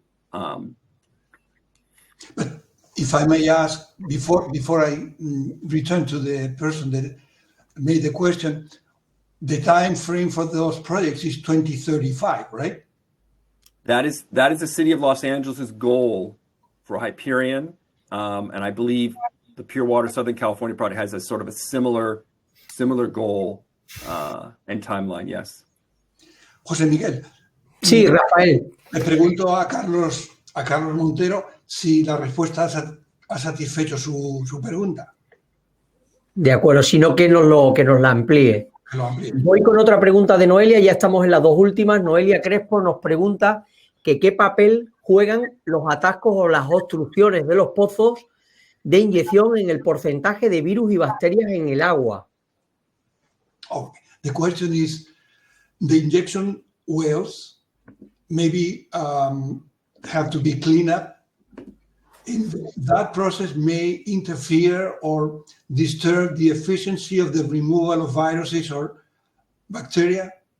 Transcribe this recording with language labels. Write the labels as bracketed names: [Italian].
[English] But if I may ask, before I return to the person that made the question, the time frame for those projects is 2035, right? That is the City of Los Angeles' goal for Hyperion, and I believe the Pure Water Southern California project has a sort of a similar goal and timeline. Yes. [Spanish] José Miguel. Sí, Rafael. Le pregunto a Carlos Montero si la respuesta ha satisfecho su pregunta. De acuerdo, sino que nos la amplíe. Voy con otra pregunta de Noelia, ya estamos en las dos últimas. Noelia Crespo nos pregunta que qué papel juegan los atascos o las obstrucciones de los pozos de inyección en el porcentaje de virus y bacterias en el agua. [English] Oh, the question is, the injection wells maybe have to be cleaned up. That process may interfere or disturb the efficiency of the removal of viruses or bacteria.